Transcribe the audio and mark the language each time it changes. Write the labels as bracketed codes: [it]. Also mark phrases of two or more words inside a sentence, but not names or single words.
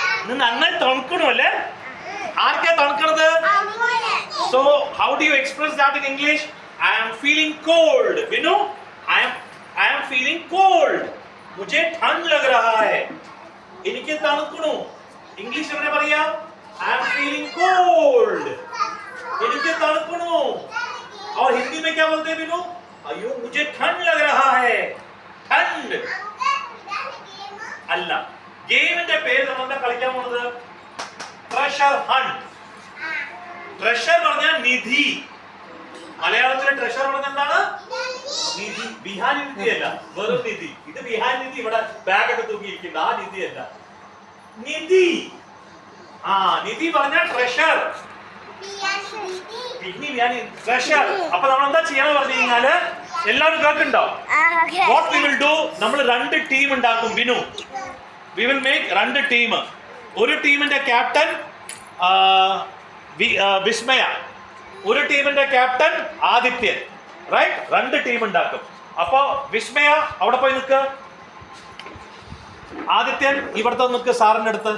[ml] നന്നായി തണുക്കണു അല്ലേ? ആർക്കാ തണുക്കണത്? [en] So how do you express that in English? I am feeling cold. Binu, I am feeling cold. [hi] मुझे ठंड लग रहा है. [ml] എനിക്ക് തണുക്കണു. ഇംഗ്ലീഷ് എങ്ങനെ പറയാ? [en] I am feeling cold. [ml] എനിക്ക് തണുക്കണു. [hi] और हिंदी में क्या बोलते हैं बिनु? अयो मुझे ठंड लग रहा है. ठंड അല്ല. [ml] ഗെയിമിന്റെ പേര് നമ്മൾ എന്താ കളിക്കാൻ പോകുന്നത്? [en] treasure hunt. [ml] ട്രഷർ പറഞ്ഞാൽ നിധി. മലയാളത്തിലെ ട്രഷർ പറഞ്ഞാൽ എന്താണ്? നിധി. ബിഹാരി നിധി അല്ല, വെറും നിധി. ഇത് ബിഹാരി നിധി ഇവിടെ ബാഗ് ഒക്കെ തൂക്കിയിരിക്കുന്നത്. ആ നിധി അല്ല, നിധി. നിധി പറഞ്ഞാൽ ട്രഷർ. ട്രഷർ. അപ്പൊ നമ്മൾ എന്താ ചെയ്യണം പറഞ്ഞു കഴിഞ്ഞാല് എല്ലാവരും കേൾക്കുന്നുണ്ടോ? [en] what we will do, [ml] നമ്മൾ 2 ടീം ഉണ്ടാക്കും. [en] Binu, we will make 2 team. [ml] ഒരു ടീമിന്റെ ക്യാപ്റ്റൻ വിസ്മയ, ഒരു ടീമിന്റെ ക്യാപ്റ്റൻ ആദിത്യൻ. റൈറ്റ്? 2 ടീം ഉണ്ടാക്കും. അപ്പോ വിസ്മയ അവിടെ പോയി നിൽക്ക്, ആദിത്യൻ ഇവിടുത്തെ നിൽക്ക് സാറിന്റെ അടുത്ത്.